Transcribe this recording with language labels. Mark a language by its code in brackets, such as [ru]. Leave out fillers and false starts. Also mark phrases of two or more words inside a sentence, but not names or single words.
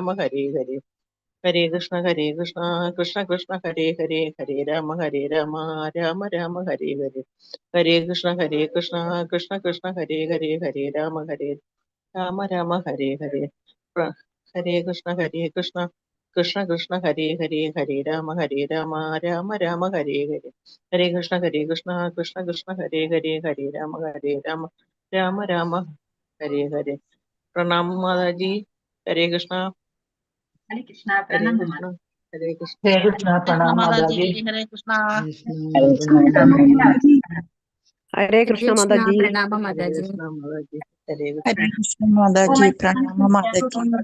[sa] ഹരേ ഹരേ ഹരേ കൃഷ്ണ കൃഷ്ണ കൃഷ്ണ ഹരേ ഹരേ ഹരേ രാമ രാമ രാമ ഹരേ ഹരേ ഹരേ കൃഷ്ണ കൃഷ്ണ കൃഷ്ണ ഹരേ ഹരേ ഹരേ രാമ രാമ ഹരേ ഹരേ ഹരേ കൃഷ്ണ കൃഷ്ണ കൃഷ്ണ ഹരേ ഹരേ ഹരേ രാമ രാമ രാമ ഹരേ ഹരേ ഹരേ കൃഷ്ണ കൃഷ്ണ കൃഷ്ണ ഹരേ ഹരേ ഹരേ രാമ രാമ ഹരേ ഹരേ. [ml] പ്രണാം മാതാജി. ഹരേ കൃഷ്ണ. ഹരേ കൃഷ്ണ. ഹരേ പ്രണാം കൃഷ്ണ. ഹരേ കൃഷ്ണ. ഹരേ കൃഷ്ണ. പ്രണാം മാതാജി. ഹരേ കൃഷ്ണ. ഹരേ കൃഷ്ണ മാതാജി. പ്രണാമ ഹരേ മാതാജി. കൃഷ്ണ മാതാജി. ഹരേ കൃഷ്ണ. ഹരേ കൃഷ്ണ മാതാജി. പ്രണാമ മാതാജി.